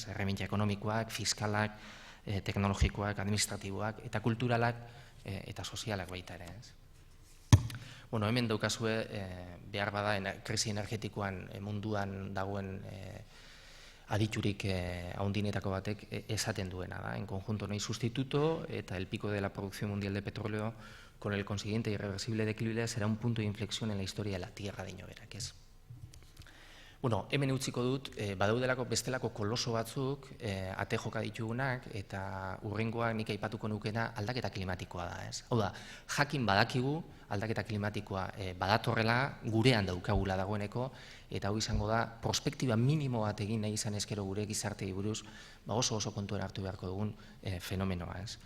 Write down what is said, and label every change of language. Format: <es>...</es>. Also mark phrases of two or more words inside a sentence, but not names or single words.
<eu>Erreminta ekonomikoak, fiskalak, teknologikoak, administratiboak, eta kulturalak, eta sozialak baita ere, ez? Hemen daukazue, behar bada, krisi energetikoan munduan dagoen aditurik haundinetako batek esaten duena da.</eu> <es>En conjunto no hay sustituto, eta el pico de la producción mundial de petróleo con el consiguiente irreversible declive será un punto de inflexión en la historia de la Tierra de</es> <eu>berak, ez? Hemen utziko dut, badaudelako bestelako koloso batzuk, ate joka ditugunak, eta urrengoak nik aipatuko nukena aldaketa klimatikoa da, ez? Hau da, jakin badakigu aldaketa klimatikoa badatorrela, gurean daukagula dagoeneko, eta hau izango da, prospektiba minimo bat egin nahi izan ezkero gure gizartei buruz, oso kontuan hartu beharko dugun fenomenoa, ez?</eu>